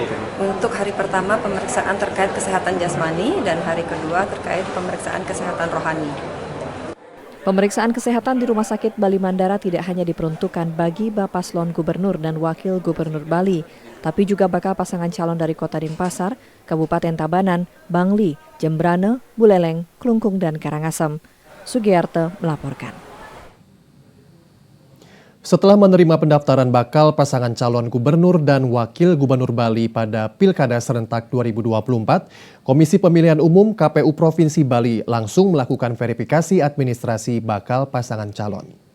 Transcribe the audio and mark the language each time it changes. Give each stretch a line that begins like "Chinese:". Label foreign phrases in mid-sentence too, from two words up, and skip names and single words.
Indonesian: Untuk hari pertama pemeriksaan terkait kesehatan jasmani dan hari kedua terkait pemeriksaan kesehatan rohani. Pemeriksaan kesehatan di Rumah Sakit Bali Mandara tidak hanya diperuntukkan bagi Bapaslon Gubernur dan Wakil Gubernur Bali, tapi juga bakal pasangan calon dari Kota Denpasar, Kabupaten Tabanan, Bangli, Jembrane, Buleleng, Klungkung, dan Karangasem. Sugiyarto melaporkan. Setelah menerima pendaftaran bakal pasangan calon gubernur dan wakil gubernur Bali pada Pilkada Serentak 2024, Komisi Pemilihan Umum KPU Provinsi Bali langsung melakukan verifikasi administrasi bakal pasangan calon.